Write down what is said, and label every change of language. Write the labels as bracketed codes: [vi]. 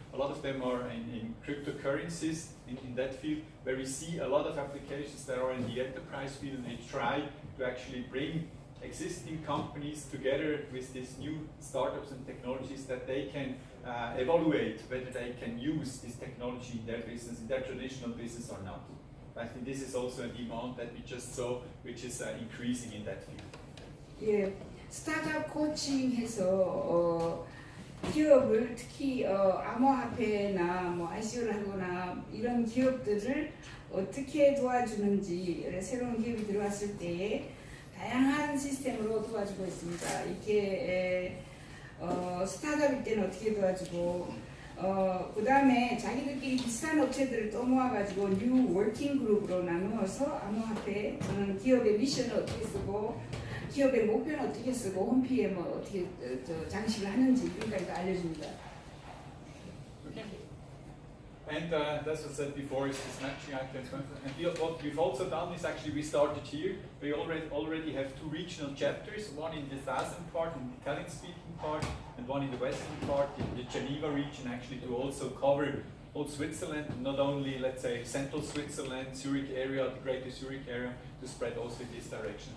[en] A lot of them are in cryptocurrencies, in that field, where we see a lot of applications that are in the enterprise field, and they try to actually bring existing companies together with these new startups and technologies that they can evaluate whether they can use this technology in their business, in their traditional business or not. I think this is also a demand that we just saw, which is increasing in that field. [ko] 예, 스타트업 코칭해서 기업을 특히 암호화폐나 뭐 ICO를 하거나 이런 기업들을 어떻게 도와주는지 새로운 기업이 들어왔을 때에 다양한 시스템으로 도와주고 있습니다. 이게 스타트업일 때는 어떻게 도와주고 그 다음에 자기들끼리 비슷한 업체들을 또 모아가지고 뉴 워킹 그룹으로 나누어서 암호화폐 저는 기업의 미션을 어떻게 쓰고 기업의 목표는 어떻게 쓰고 홈페이지에 뭐 어떻게 장식을 하는지 이런까지도 알려줍니다. [en] And that's what I said before, is this matching items. And what we've also done is actually we started here. We already have 2 regional chapters, one in the southern part, in the Italian-speaking part, and one in the western part, in the Geneva region, actually to also cover all Switzerland, not only, let's say, central Switzerland, Zurich area, the greater Zurich area, to spread also in this direction.